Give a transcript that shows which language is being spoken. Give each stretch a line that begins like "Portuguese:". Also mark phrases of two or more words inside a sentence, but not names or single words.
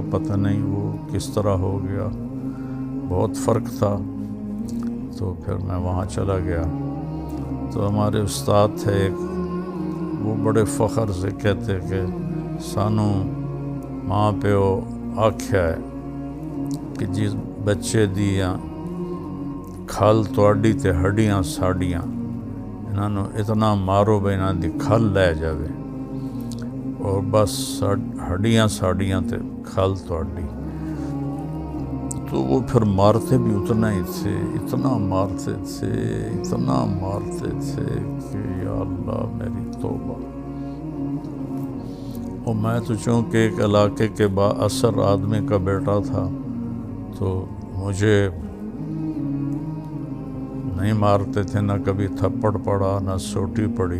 Urdu: پتہ نہیں وہ کس طرح ہو گیا، بہت فرق تھا. تو پھر میں وہاں چلا گیا. تو ہمارے استاد تھے ایک، وہ بڑے فخر سے کہتے کہ
Punjabi: سانو ماں پیو آکھیا ہے کہ جس بچے دیاں کھل تواڈی تے ہڈیاں ساڈیاں، انہاں نوں اتنا مارو بے انہاں دی کھل لے جاوے،
Urdu: اور بس
Punjabi: ہڈیاں ساڈیاں تے کھل تواڈی.
Urdu: تو وہ پھر مارتے بھی اتنا ہی تھے، اتنا مارتے تھے کہ یا اللہ میری توبہ. اور میں تو چونکہ ایک علاقے کے با اثر آدمی کا بیٹا تھا تو مجھے نہیں مارتے تھے، نہ کبھی تھپڑ پڑا نہ سوٹی پڑی.